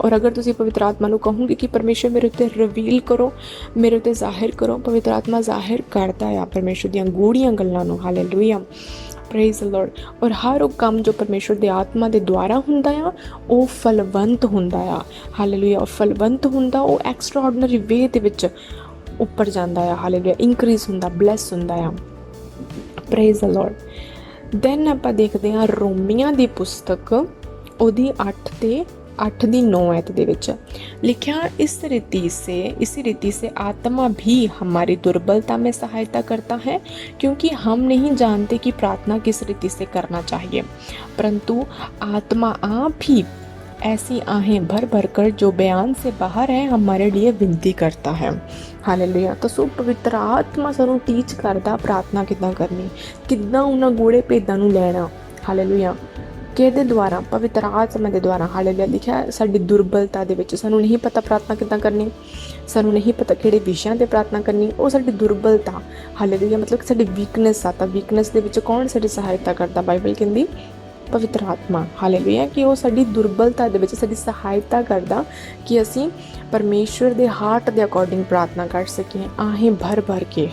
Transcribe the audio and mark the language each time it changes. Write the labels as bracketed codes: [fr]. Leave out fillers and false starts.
[pa] ਔਰ ਅਗਰ ਤੁਸੀਂ ਪਵਿੱਤਰ ਆਤਮਾ ਨੂੰ ਕਹੋਗੇ ਕਿ ਪਰਮੇਸ਼ਰ ਮੇਰੇ ਉੱਤੇ ਰਿਵੀਲ ਕਰੋ, ਮੇਰੇ ਉੱਤੇ ਜ਼ਾਹਿਰ ਕਰੋ, ਪਵਿੱਤਰ ਆਤਮਾ ਜ਼ਾਹਿਰ ਕਰਦਾ ਆ ਪਰਮੇਸ਼ਰ ਦੀਆਂ ਗੂੜੀਆਂ ਗੱਲਾਂ ਨੂੰ। ਹਾਲੇਲੂਇਆ। Praise the Lord. ਔਰ ਹਰ ਉਹ ਕੰਮ ਜੋ ਪਰਮੇਸ਼ਰ ਦੇ ਆਤਮਾ ਦੇ ਦੁਆਰਾ ਹੁੰਦਾ ਆ ਉਹ ਫਲਵੰਤ ਹੁੰਦਾ ਆ। ਹਾਲੇਲੂਇਆ। ਫਲਵੰਤ ਹੁੰਦਾ, ਉਹ ਐਕਸਟਰਾਆਰਡਨਰੀ ਵੇ ਦੇ ਵਿੱਚ ਉੱਪਰ ਜਾਂਦਾ ਆ। ਹਾਲੇਲੂਇਆ। ਇਨਕਰੀਜ਼ ਹੁੰਦਾ, ਬਲੈਸ ਹੁੰਦਾ ਆ। Praise the Lord. ਦੈਨ ਆਪਾਂ ਦੇਖਦੇ ਹਾਂ ਰੋਮੀਆਂ ਦੀ ਪੁਸਤਕ ਉਹਦੀ 8 ਦੀ 9 ਐਤ ਦੇ ਵਿੱਚ [hi] लिखा, इसी रीति से आत्मा भी हमारी दुर्बलता में सहायता करता है, क्योंकि हम नहीं जानते कि प्रार्थना किस रीति से करना चाहिए, परंतु आत्मा आप ही ऐसी आहें भर कर जो बयान से बाहर है हमारे लिए विनती करता है। हालेलुया। [pa] तो सो पवित्र आत्मा सानू टीच करदा प्रार्थना किद्दां करनी, किद्दां उन्हां गूढ़े भेदां नू लैणा। हालेलुया। ਕਿਹਦੇ ਦੁਆਰਾ? ਪਵਿੱਤਰ ਆਤਮਾ ਦੇ ਦੁਆਰਾ। ਹਾਲੇਲੂਇਆ। ਲਿਖਿਆ ਸਾਡੀ ਦੁਰਬਲਤਾ ਦੇ ਵਿੱਚ ਸਾਨੂੰ ਨਹੀਂ ਪਤਾ ਪ੍ਰਾਰਥਨਾ ਕਿੱਦਾਂ ਕਰਨੀ, ਸਾਨੂੰ ਨਹੀਂ ਪਤਾ ਕਿਹੜੇ ਵਿਸ਼ਿਆਂ 'ਤੇ ਪ੍ਰਾਰਥਨਾ ਕਰਨੀ, ਉਹ ਸਾਡੀ ਦੁਰਬਲਤਾ। ਹਾਲੇਲੂਇਆ। ਮਤਲਬ ਸਾਡੀ ਵੀਕਨੈਸ ਆ। ਤਾਂ ਵੀਕਨੈਸ ਦੇ ਵਿੱਚ ਕੌਣ ਸਾਡੀ ਸਹਾਇਤਾ ਕਰਦਾ? ਬਾਈਬਲ ਕਹਿੰਦੀ ਪਵਿੱਤਰ ਆਤਮਾ, ਹਾਲੇਲੂਇਆ, ਕਿ ਉਹ ਸਾਡੀ ਦੁਰਬਲਤਾ ਦੇ ਵਿੱਚ ਸਾਡੀ ਸਹਾਇਤਾ ਕਰਦਾ ਕਿ ਅਸੀਂ ਪਰਮੇਸ਼ਵਰ ਦੇ ਹਾਰਟ ਦੇ ਅਕੋਰਡਿੰਗ ਪ੍ਰਾਰਥਨਾ ਕਰ ਸਕੀਏ, ਆਹੇ ਭਰ ਭਰ ਕੇ।